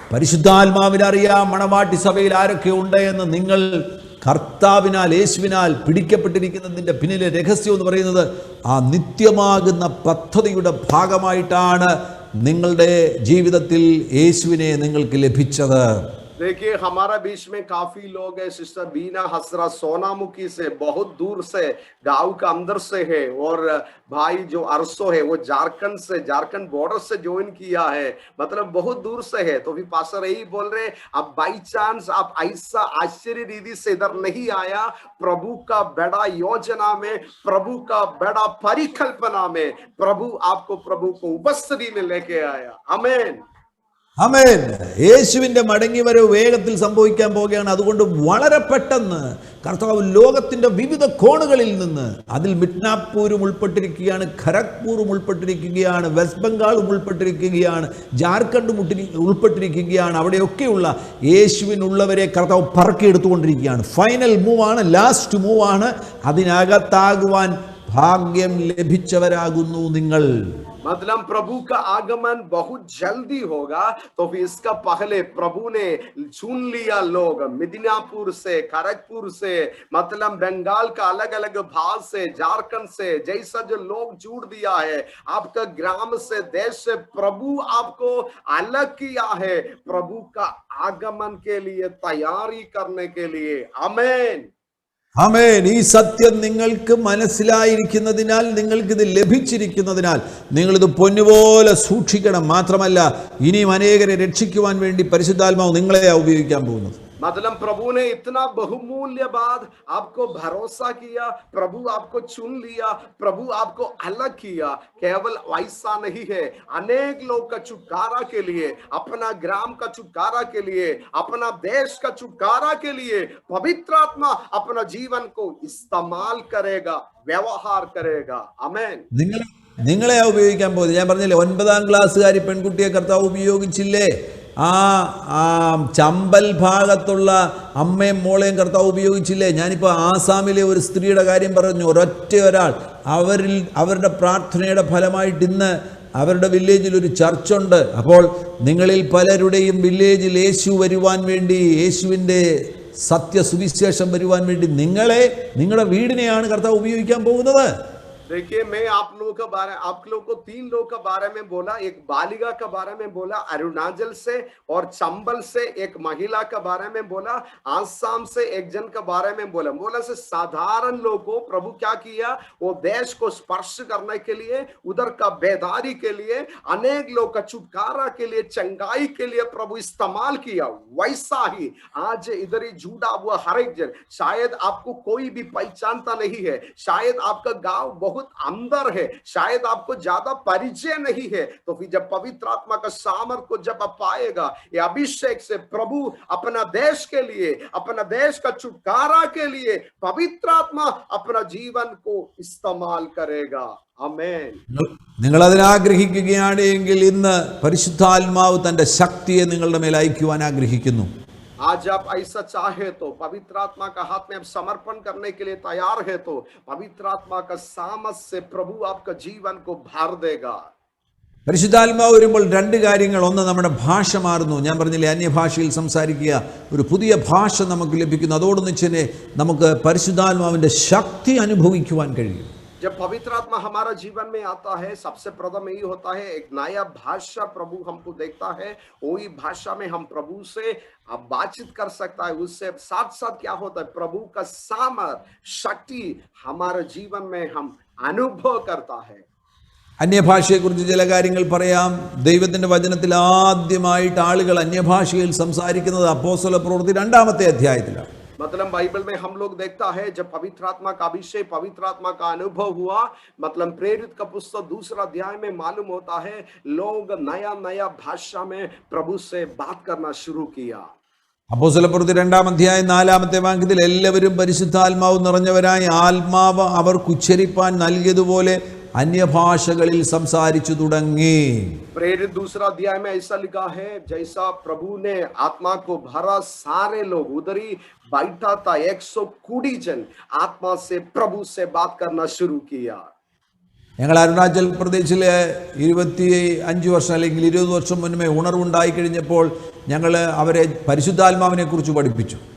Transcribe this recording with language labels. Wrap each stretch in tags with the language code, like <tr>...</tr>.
<ml>പരിശുദ്ധാത്മാവിനറിയാം മണവാട്ടി സഭയിൽ ആരൊക്കെ ഉണ്ട് എന്ന്. നിങ്ങൾ കർത്താവിനാൽ യേശുവിനാൽ പിടിക്കപ്പെട്ടിരിക്കുന്നതിൻ്റെ പിന്നിലെ രഹസ്യം എന്ന് പറയുന്നത് ആ നിത്യമാകുന്ന പദ്ധതിയുടെ ഭാഗമായിട്ടാണ് നിങ്ങളുടെ ജീവിതത്തിൽ യേശുവിനെ നിങ്ങൾക്ക് ലഭിച്ചത്.</ml> <hi>देखिए हमारा बीच में काफी लोग है। सिस्टर बीना हसरा सोनामुखी से बहुत दूर से गांव का अंदर से है, और भाई जो अरसो है वो झारखंड बॉर्डर से ज्वाइन किया है, मतलब बहुत दूर से है। तो भी पास्टर यही बोल रहे, अब बाई चांस आप ऐसा आश्चर्य रीति से इधर नहीं आया, प्रभु का बड़ा योजना में, प्रभु का बड़ा परिकल्पना में प्रभु आपको प्रभु को उपस्थिति में लेके आया। आमेन.</hi> <ml>ആമേൻ. യേശുവിൻ്റെ മടങ്ങി വരവ് വേഗത്തിൽ സംഭവിക്കാൻ പോവുകയാണ്. അതുകൊണ്ട് വളരെ പെട്ടെന്ന് കർത്താവ് ലോകത്തിൻ്റെ വിവിധ കോണുകളിൽ നിന്ന്, അതിൽ മിഡ്നാപ്പൂരും ഉൾപ്പെട്ടിരിക്കുകയാണ്, ഖരഗ്പൂറും ഉൾപ്പെട്ടിരിക്കുകയാണ്, വെസ്റ്റ് ബംഗാളും ഉൾപ്പെട്ടിരിക്കുകയാണ്, ജാർഖണ്ഡും ഉൾപ്പെട്ടിരിക്കുകയാണ്, അവിടെയൊക്കെയുള്ള യേശുവിനുള്ളവരെ കർത്താവ് പറക്കിയെടുത്തുകൊണ്ടിരിക്കുകയാണ്. Final മൂവാണ്, last മൂവാണ്. അതിനകത്താകുവാൻ ഭാഗ്യം ലഭിച്ചവരാകുന്നു നിങ്ങൾ.</ml> <hi>मतलब प्रभु का आगमन बहुत जल्दी होगा, तो फिर इसका पहले प्रभु ने चुन लिया लोग मिदनापुर से, खड़गपुर से, मतलब बंगाल का अलग अलग भाग से, झारखंड से, जैसा जो लोग जुड़ दिया है आपका ग्राम से, देश से, प्रभु आपको अलग किया है प्रभु का आगमन के लिए, तैयारी करने के लिए। आमेन.</hi> <ml>ആമേൻ. ഈ സത്യം നിങ്ങൾക്ക് മനസ്സിലായിരിക്കുന്നതിനാൽ, നിങ്ങൾക്കിത് ലഭിച്ചിരിക്കുന്നതിനാൽ നിങ്ങളിത് പൊന്നുപോലെ സൂക്ഷിക്കണം. മാത്രമല്ല ഇനിയും അനേകരെ രക്ഷിക്കുവാൻ വേണ്ടി പരിശുദ്ധാത്മാവ് നിങ്ങളെയാ ഉപയോഗിക്കാൻ പോകുന്നത്.</ml> <hi>मतलब प्रभु ने इतना बहुमूल्य बात आपको भरोसा किया, प्रभु आपको चुन लिया, प्रभु आपको अलग किया। केवल ऐसा नहीं है, अनेक लोग का छुटकारा के लिए, अपना ग्राम का छुटकारा के लिए, अपना देश का छुटकारा के लिए पवित्र आत्मा अपना जीवन को इस्तेमाल करेगा, व्यवहार करेगा। आमेन.</hi> <ml>നിങ്ങളെ ഉപയോഗിക്കാൻ പോകുന്നത്. ഞാൻ പറഞ്ഞില്ലേ, 9ാം ക്ലാസ്സുകാരി പെൺകുട്ടിയെ കർത്താവ് ഉപയോഗിച്ചില്ലേ? ആ ചമ്പൽ ഭാഗത്തുള്ള അമ്മയും മോളെയും കർത്താവ് ഉപയോഗിച്ചില്ലേ? ഞാനിപ്പോൾ ആസാമിലെ ഒരു സ്ത്രീയുടെ കാര്യം പറഞ്ഞു. ഒരൊറ്റ ഒരാൾ, അവരുടെ പ്രാർത്ഥനയുടെ ഫലമായിട്ട് ഇന്ന് അവരുടെ വില്ലേജിൽ ഒരു ചർച്ചുണ്ട്. അപ്പോൾ നിങ്ങളിൽ പലരുടെയും വില്ലേജിൽ യേശു വരുവാൻ വേണ്ടി, യേശുവിൻ്റെ സത്യസുവിശേഷം വരുവാൻ വേണ്ടി നിങ്ങളുടെ വീടിനെയാണ് കർത്താവ് ഉപയോഗിക്കാൻ പോകുന്നത്.</ml> <hi>देखिए मैं आप लोगों को 3 लोगों के बारे में बोला, एक बालिका के बारे में बोला अरुणाचल से, और चंबल से एक महिला के बारे में बोला, आसाम से एक जन के बारे में बोला से साधारण लोगों को प्रभु क्या किया, वो देश को स्पर्श करने के लिए, उधर का बेदारी के लिए, अनेक लोग का छुटकारा के लिए, चंगाई के लिए प्रभु इस्तेमाल किया। वैसा ही आज इधर ही जुड़ा हुआ हर एक जन, शायद आपको कोई भी पहचानता नहीं है, शायद आपका गांव बहुत अंदर है, शायद आपको ज्यादा परिचय नहीं है, तो फिर जब पवित्र आत्मा का सामर्थ को जब आप पाएगा, ये अभिषेक से प्रभु अपना देश के लिए, अपना देश का छुटकारा के लिए पवित्र आत्मा अपना जीवन को इस्तेमाल करेगा। आमेन.</hi> <ml>നിങ്ങൾ അതിനെ ആഗ്രഹിക്കുകയാണ് എങ്കിൽ ഇന്ന് പരിശുദ്ധാത്മാവ് തൻ്റെ ശക്തിയെ നിങ്ങളുടെ മേൽ അയക്കുവാൻ ആഗ്രഹിക്കുന്നു.</ml> <hi>आज आप ऐसा चाहे तो, पवित्र आत्मा का हाथ में आप समर्पण करने के लिए तैयार है तो पवित्र आत्मा का सामर्थ से प्रभु आपका जीवन को भर देगा.</hi> <ml>പരിശുദ്ധാത്മാവ് വരുമ്പോൾ 2 കാര്യങ്ങൾ. ഒന്ന്, നമ്മുടെ ഭാഷ മാറുന്നു. ഞാൻ പറഞ്ഞില്ലേ, അന്യഭാഷയിൽ സംസാരിക്കുക, ഒരു പുതിയ ഭാഷ നമുക്ക് ലഭിക്കുന്നു. അതോടൊന്നിച്ച് തന്നെ നമുക്ക് പരിശുദ്ധാത്മാവിൻ്റെ ശക്തി അനുഭവിക്കുവാൻ കഴിയും.</ml> <hi>जब पवित्र आत्मा हमारा जीवन में आता है, सबसे प्रथम यही होता है, एक नया भाषा प्रभु हमको देखता है, वही भाषा में हम प्रभु से बातचीत कर सकता है। उससे साथ साथ क्या होता है, प्रभु का सामर्थ शक्ति हमारे जीवन में हम अनुभव करता है।</hi> <ml>അന്യഭാഷയെക്കുറിച്ച് ചില കാര്യങ്ങൾ പറയാം. ദൈവത്തിൻ്റെ വചനത്തിൽ ആദ്യമായിട്ട് ആളുകൾ അന്യഭാഷയിൽ സംസാരിക്കുന്നത് അപ്പോസ്തല പ്രവൃത്തി 2-ാമത്തെ അധ്യായത്തിലാണ്.</ml> <hi>मतलब बाइबल में हम लोग देखता है जब पवित्र आत्मा का अभिषेक, पवित्र आत्मा का अनुभव हुआ, मतलब प्रेरित का पुस्तक 2 अध्याय में मालूम होता है लोग नया नया भाषा में प्रभु से बात करना शुरू किया।</hi> <ml>അപ്പോസ്തല പ്രവൃത്തി 2-ാം അധ്യായം 4-ാമത്തെ വാക്യത്തിൽ എല്ലാവരും പരിശുദ്ധാത്മാവ് നിറഞ്ഞവരായി ആത്മാവ് അവർക്ക് ഉച്ചരിപ്പാൻ നൽകിയതുപോലെ അന്യഭാഷകളിൽ സംസാരിച്ചു തുടങ്ങി.</ml> <hi>प्रेरित 2 अध्याय में ऐसा लिखा है, जैसा प्रभु ने आत्मा को भरा, सारे लोग उधर ही बैठा था, 120 जन आत्मा से प्रभु से बात करना शुरू किया।</hi> <ml>ഞങ്ങൾ അരുണാചൽ പ്രദേശിലെ 25 വർഷം അല്ലെങ്കിൽ 20 വർഷം മുന്നേ ഉണർവുണ്ടായി കഴിഞ്ഞപ്പോൾ ഞങ്ങൾ അവരെ പരിശുദ്ധാത്മാവിനെ കുറിച്ച് പഠിപ്പിച്ചു.</ml>